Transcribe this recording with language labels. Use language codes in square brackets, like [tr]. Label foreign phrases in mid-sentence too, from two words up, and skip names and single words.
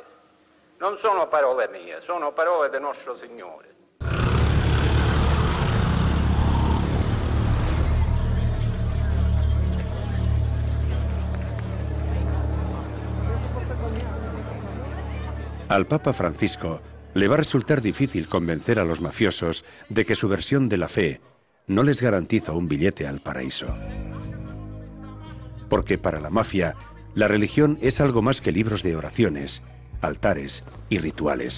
[it] Non sono parole mie, sono parole del nostro Signore. [es] Al Papa Francisco le va a resultar difícil convencer a los mafiosos de que su versión de la fe no les garantiza un billete al paraíso. Porque para la mafia, la religión es algo más que libros de oraciones, altares y rituales.